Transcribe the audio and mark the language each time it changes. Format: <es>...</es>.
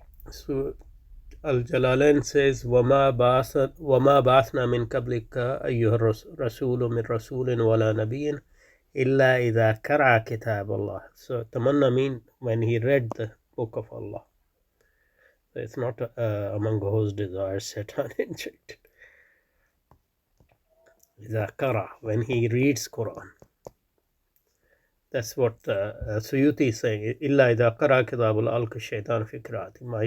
<en>So Al-Jalalain says</en> <ar>وما بعثنا من قبلك أيها الرسول من رسول ولا نبي إلا إذا قرأ كتاب الله.</ar> <en>So tamanna mean when he read the book of Allah. So it's not among whose desires Satan injected.</en> <ar>إذا قرأ,</ar> <en>when he reads Qur'an. That's what Suyuti is saying.</en> <ar>إلا إذا قرأ كتاب الله ألقى الشيطان في قراءته.</ar>